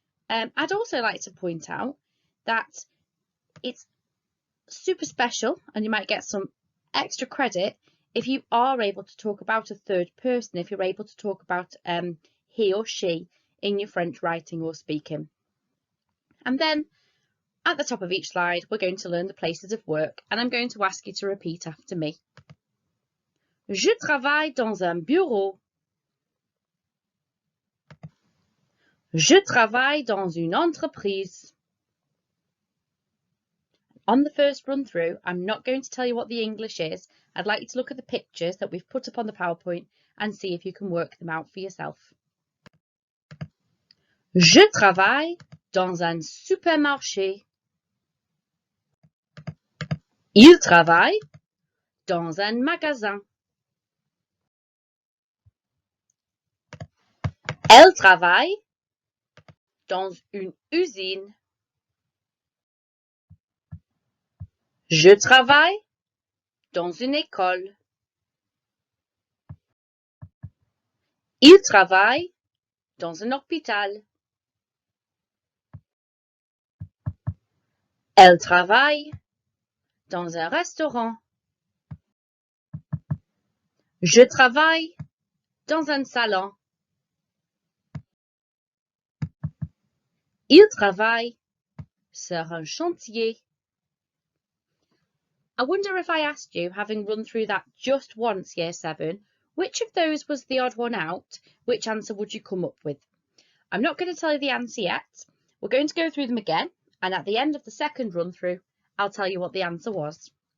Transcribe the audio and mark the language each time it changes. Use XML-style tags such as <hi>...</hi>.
<en>I'd also like to point out that it's super special and you might get some extra credit if you are able to talk about a third person, if you're able to talk about he or she in your French writing or speaking. And then at the top of each slide, we're going to learn the places of work, and I'm going to ask you to repeat after me.</en> <fr>Je travaille dans un bureau. Je travaille dans une entreprise.</fr> <en>On the first run through, I'm not going to tell you what the English is. I'd like you to look at the pictures that we've put up on the PowerPoint and see if you can work them out for yourself.</en> <fr>Je travaille dans un supermarché. Il travaille dans un magasin. Elle travaille dans une usine. Je travaille dans une école. Il travaille dans un hôpital. Elle travaille dans un restaurant. Je travaille dans un salon. Il travaille sur un chantier.</fr> <en>I wonder if I asked you, having run through that just once, Year 7, which of those was the odd one out? Which answer would you come up with? I'm not going to tell you the answer yet. We're going to go through them again, and at the end of the second run through, I'll tell you what the answer was.</en>